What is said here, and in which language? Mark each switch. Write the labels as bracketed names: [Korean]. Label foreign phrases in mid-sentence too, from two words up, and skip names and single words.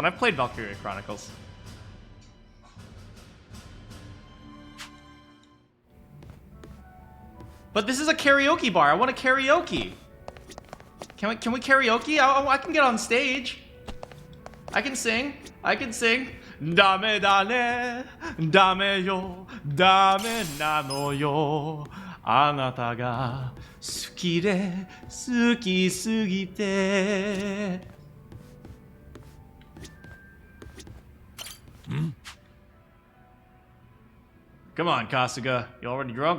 [English] I've played Valkyria Chronicles. But this is a karaoke bar. I want a karaoke. Can we karaoke? I can get on stage. I can sing. I can sing. [Japanese] だめだね、だめよ、だめなのよ. あなたが好きで、好きすぎて. [English] Come on, Kasuga. You already drunk?